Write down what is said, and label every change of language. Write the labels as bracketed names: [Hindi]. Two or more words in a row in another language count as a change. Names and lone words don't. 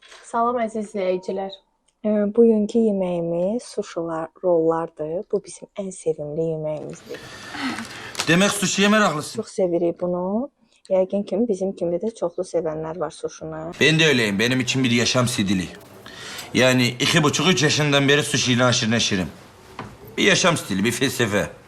[Azerbaijani] Salam əziz izləyicilər. Bugünkü yeməyimiz suşilar, rollardır. Bu bizim ən sevimli yeməyimizdir. Demək suşiyə meraklısın. Çox sevirik bunu. Yəqin ki, bizim kimi də çoxlu sevənlər var suşunu. [Turkish] Ben de öyleyim. Benim için bir yaşam stili. Yani 2,5-3 yaşından beri suşiyle aşırı neşirim. Bir yaşam stili, bir felsefe.